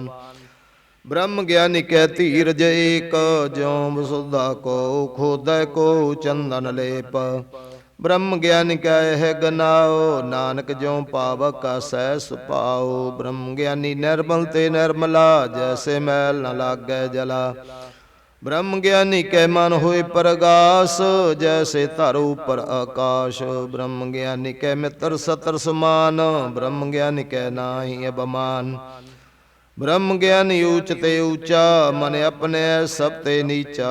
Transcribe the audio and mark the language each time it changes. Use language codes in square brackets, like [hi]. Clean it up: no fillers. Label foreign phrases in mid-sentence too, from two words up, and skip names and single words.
[bra] ब्रह्म गिआनी कै धीरज एक, जिउ वसुधा को खोदै को चंदन लेप। ब्रह्म गिआनी कै इह गनाओ, नानक जिउ पावक आसै सुभाउ। ब्रह्म गिआनी निरमल ते निरमला, जैसे मैल न लागै जला। ब्रह्म ज्ञानी कै मन होए परगास, जैसे धर ऊपर आकाश। ब्रह्म ज्ञानी कै मित्र सतर समान, ब्रह्म ज्ञानी कै नाहि अभिमान। ब्रह्म ज्ञानी ऊच ते ऊचा, मन अपने सब ते नीचा।